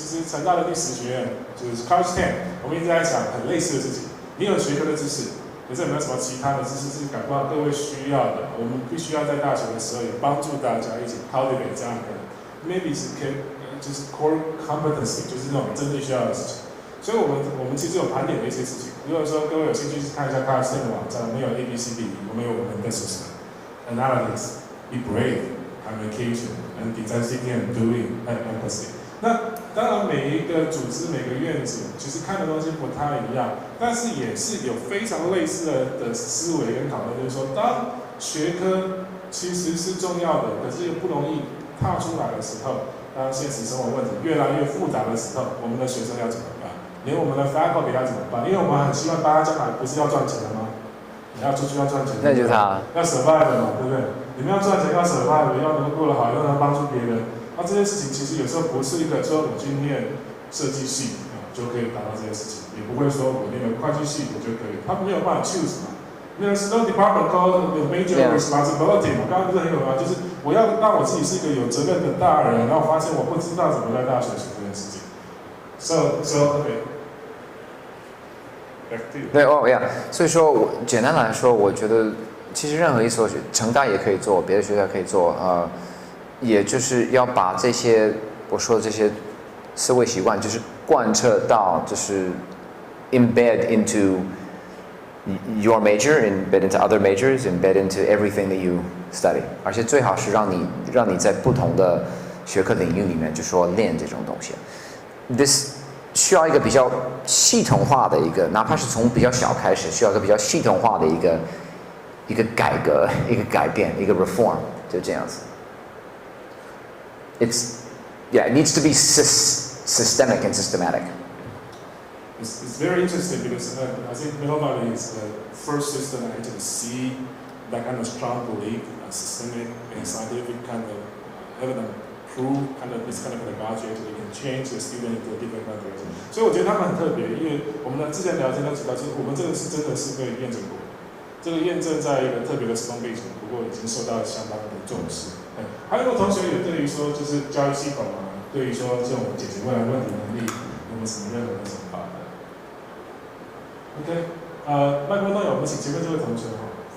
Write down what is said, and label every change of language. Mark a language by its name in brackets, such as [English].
[Chinese] 其实成大的第10学院就是 Collegiate， 我们一直在讲很类似的事情。你有学科的知识，可是有没有什么其他的知识是感到各位需要的？我们必须要在大学的时候也帮助大家一起 cultivate 这样的 maybe 是就是 core competency， 就是那种真正需要的事情。所以我们其实有盘点的一些事情。如果说各位有兴趣去看一下 Collegiate 的网站，我们有 ABCD， 我们有我们的 analytics, be brave, communication, and design thinking and doing and empathy。那当然每一个组织每个院子其实看的东西不太一样，但是也是有非常类似的思维跟讨论，就是说当学科其实是重要的，可是又不容易踏出来的时候，当现实生活问题越来越复杂的时候，我们的学生要怎么办？连我们的 faculty 要怎么办？因为我们很希望大家将来不是要赚钱的吗？你要出去要赚钱，那就是他要 survive 嘛，对不对？你们要赚钱要 survive， 要能够过得好，又能帮助别人。那这件事情其实有时候不是一个说我去念设计系就可以达到这件事情，也不会说我念了会计系我就可以，他没有办法 choose 嘛。 [English] There's no department called the major responsibility 嘛，刚刚不是很有吗？ [Chinese] 就是我要让我自己是一个有责任的大人，然后我发现我不知道怎么在大学学这件事情。 [English] So okay。 [Chinese] 对哦呀，所以说我简单来说，我觉得其实任何一所成大也可以做，别的学校可以做，也就是要把这些我说的这些思维习惯，就是贯彻到，就是 embed into your major, embed into other majors, embed into everything that you study，而且最好是让你在不同的学科领域里面就说练这种东西。 This 需要一个比较系统化的一个，哪怕是从比较小开始，需要一个比较系统化的一个改革、一个改变、一个 reform， 就这样子。 [English] It needs to be systemic and systematic. It's very interesting because I think nobody is the first system to actually see that kind of strong belief, systemic and scientific kind of evidence. This kind of pedagogy actually can change the student into a different kind of direction. [Chinese] 所以我觉得他们很特别，因为我们之前聊天都提到，就是我们这个是真的是被验证过，这个验证在一个特别的时空背景，不过已经受到相当的重视。还有个同学也对于说，就是教育系统啊，对于说这种解决未来问题能力，有没有什么任何的想法的 ？OK， 麦克风有，我们请前面这位同学哈。